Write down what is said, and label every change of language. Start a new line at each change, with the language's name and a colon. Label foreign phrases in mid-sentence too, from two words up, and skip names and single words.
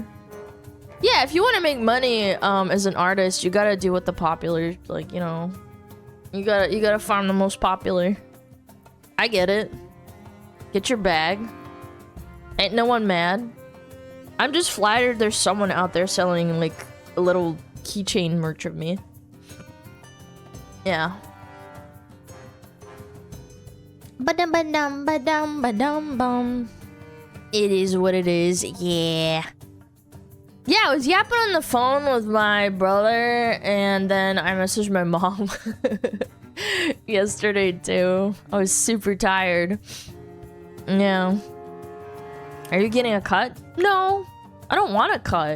English: Yeah, if you want to make money as an artist, you gotta do what the popular, like, you know, you gotta farm the most popular. I get it. Get your bag. Ain't no one mad. I'm just flattered there's someone out there selling like a little keychain merch of me. Yeah. Ba-dum, ba-dum, ba-dum. It is what it is. Yeah. Yeah, I was yapping on the phone with my brother, and then I messaged my mom yesterday too. I was super tired. Yeah. Are you getting a cut? No, I don't want a cut.